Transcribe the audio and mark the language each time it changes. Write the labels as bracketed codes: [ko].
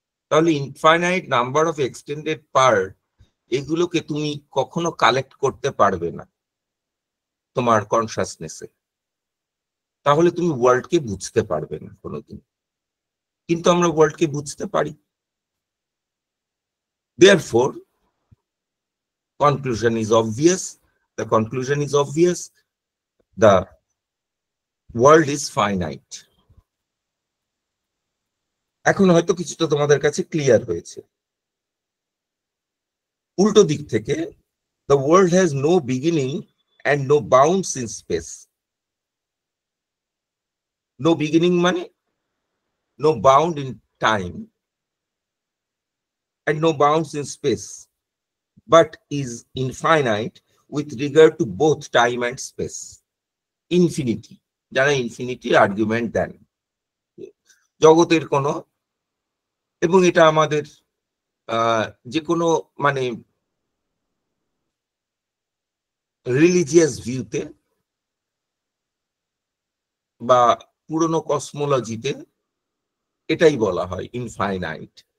[bn] তাহলে [en] infinite number of extended part [bn] এগুলোকে তুমি কখনো কালেক্ট করতে পারবে না তোমার কনসাসনেসে, তাহলে তুমি ওয়ার্ল্ডকে বুঝতে পারবে না কোনোদিন। কিন্তু আমরা ওয়ার্ল্ডকে বুঝতে পারি। [en] Therefore, conclusion is obvious. The conclusion is obvious. The world is finite. [bn] এখন হয়তো কিছুটা তোমাদের কাছে ক্লিয়ার হয়েছে। উল্টো দিক থেকে, [en] the world has no beginning and no bounds in space. No beginning মানে no bound in time and no bounds in space, but is infinite with regard to both time and space. [bn] Infinity, যারা infinity argument দেন জগতের কোনো, এবং এটা আমাদের যে কোনো মানে রিলিজিয়াস ভিউতে বা পুরনো কসমোলজিতে এটাই বলা হয় ইনফাইনাইট।